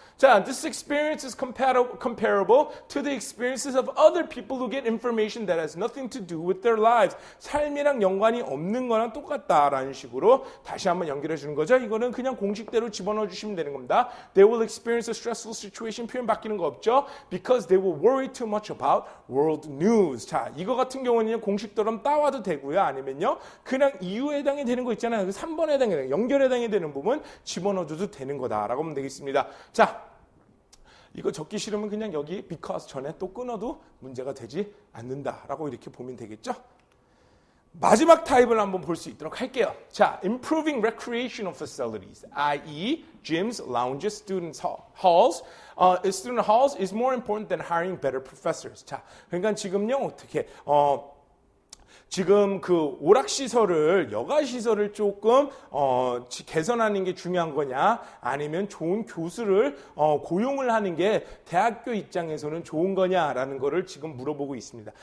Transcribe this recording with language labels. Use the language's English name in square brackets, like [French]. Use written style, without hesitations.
[English] 자, this experience is comparable to the experiences of other people who get information that has nothing to do with their lives. [Korean] 삶이랑 연관이 없는 거랑 똑같다라는 식으로 다시 한번 연결해 주는 거죠. 이거는 그냥 공식대로 집어넣어 주시면 되는 겁니다. [English] They will experience a stressful situation. [Korean] 표현 바뀌는 거 없죠. [English] Because they will worry too much about world news. [Korean] 자, 이거 같은 경우는 공식대로 따와도 되고요. 아니면요. 그냥 이유에 해당이 되는 거 있잖아요. 3번에 해당이 되는 연결에 해당이 되는 부분 집어넣어 줘도 되는 거다라고 하면 되겠습니다. 자, 이거 적기 싫으면 그냥 여기 because 전에 또 끊어도 문제가 되지 않는다라고 이렇게 보면 되겠죠. 마지막 타입을 한번 볼 수 있도록 할게요. [English] 자, improving recreational facilities, i.e. gyms, lounges, student halls. Student halls is more important than hiring better professors. [Korean] 자, 그러니까 지금요 어떻게 지금 그 오락시설을, 여가시설을 조금 개선하는 게 중요한 거냐 아니면 좋은 교수를 고용을 하는 게 대학교 입장에서는 좋은 거냐라는 거를 지금 물어보고 있습니다.